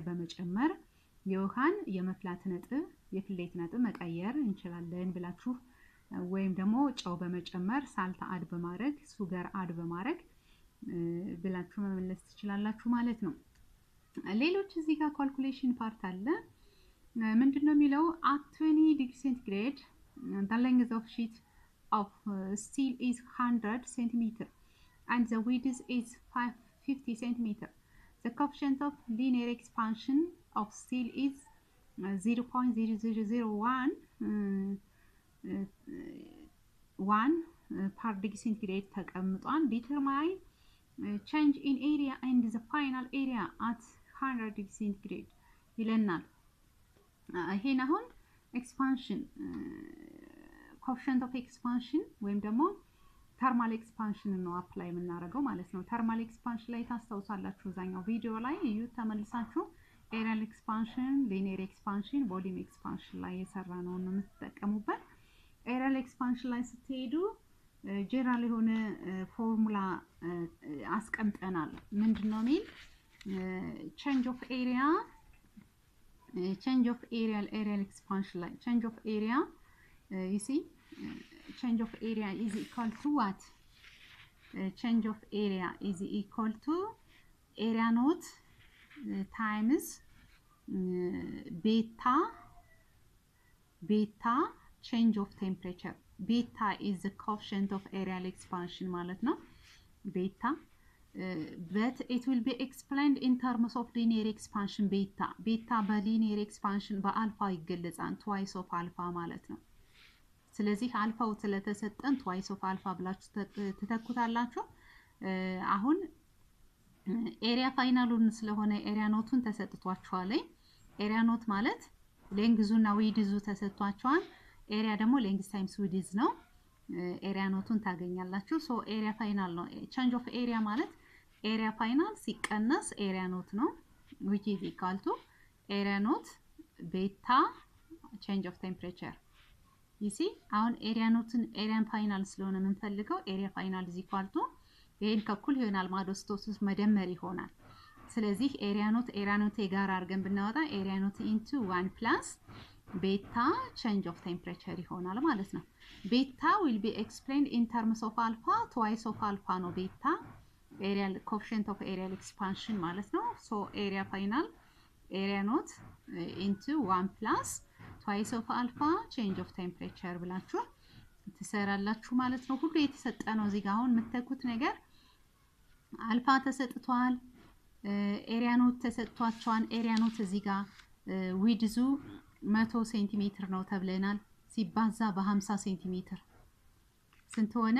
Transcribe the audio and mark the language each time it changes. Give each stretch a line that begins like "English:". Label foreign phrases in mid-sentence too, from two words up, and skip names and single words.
Amharic: በመጨመር የውሃን የመፍላት ነጥብ የፍሌት ነጥብ መቀየር እንችላለን ብላችሁ ወይም ደግሞ ጨው በመጨመር
English: salt add
Amharic: በማድረግ
English: sugar add
Amharic: በማድረግ ብላችሁ መመለስ ትችላላችሁ ማለት ነው። ሌሎች እዚህ ጋር
English: calculation part
Amharic: አለ። ምንድነው የሚለው
English: at 20 degree centigrade the length of sheet of steel is 100 cm and the width is 50 cm. The coefficient of linear expansion of steel is 0.0001 per degree centigrade ተቀምጧል። Determine change in area and the final area at 100 degree centigrade
Amharic: ይለናል። ይሄን አሁን
English: ኤክስፓንሽን coefficient of expansion
Amharic: ወይም ደግሞ
English: thermal expansion ነው አፕላይ
Amharic: የምናደርገው ማለት ነው። ተርማል ኤክስፓንሽን ላይ ታስታውሳላችሁ እዛኛው ቪዲዮ ላይ እዩ ተመልሳችሁ
English: areal expansion፣ linear expansion፣ volume expansion
Amharic: ላይ የሰራ ነው የምትጠቀሙበት።
English: areal expansion
Amharic: ላይ ስትሄዱ ጀነራል የሆነ ፎርሙላ አስቀምጠናል። ምንድነው የሚል
English: change of area aerial expansion
Amharic: ላይ
English: change of area you see change of area is equal to what? Change of area is equal to area naught times beta change of temperature. Beta is the coefficient of aerial expansion
Amharic: ማለት ነው
English: beta. But it will be explained in terms of linear expansion beta
Amharic: በ
English: linear expansion
Amharic: በአልፋ ይገለጻል
English: twice of alpha
Amharic: ማለት ነው። ስለዚህ አልፋው ስለተሰጠን
English: twice of alpha
Amharic: ብላችሁ ተተኩታላችሁ። አሁን
English: area finalun
Amharic: ስለሆነ
English: area notun
Amharic: ተሰጥቷችኋል።
English: area not
Amharic: ማለት ሌንግዙና ዊድዙ ተሰጥቷችኋል። ኤሪያ ደግሞ ሌንግዝ
English: times width
Amharic: ነው።
English: area notun
Amharic: ታገኛላችሁ። ሶ
English: area final
Amharic: ነው።
English: change of area
Amharic: ማለት
English: area final
Amharic: ሲቀነስ
English: area not
Amharic: ነው
English: which is equal to area not beta change of temperature you see
Amharic: አሁን
English: area noten arean final
Amharic: ስለሆነ የምንፈልገው
English: area final is equal to
Amharic: ይሄን ከኩል ይሆናል ማዶስቶስ መደመር ይሆናል። ስለዚህ
English: area not
Amharic: የጋራ አድርገን ብናወጣ
English: area not into 1 plus beta change of temperature
Amharic: ይሆናል ማለት ነው።
English: beta will be explained in terms of alpha twice of alpha
Amharic: ነው
English: beta aerial coefficient of aerial expansion
Amharic: ማለት ነው።
English: so area final area not into 1 plus twice of alpha change of temperature
Amharic: ብላችሁ ትሰራላችሁ ማለት ነው። ሁሉ የተሰጠ ነው። እዚህ ጋር አሁን የምትተኩት ነገር አልፋ ተሰጥቷል፣
English: area not
Amharic: ተሰጥቷቸዋል።
English: area not
Amharic: እዚህ ጋር ዊድዙ 100 ሴንቲሜትር ነው ተብለናል። ሲባዛ በ50 ሴንቲሜትር ስንት ሆነ?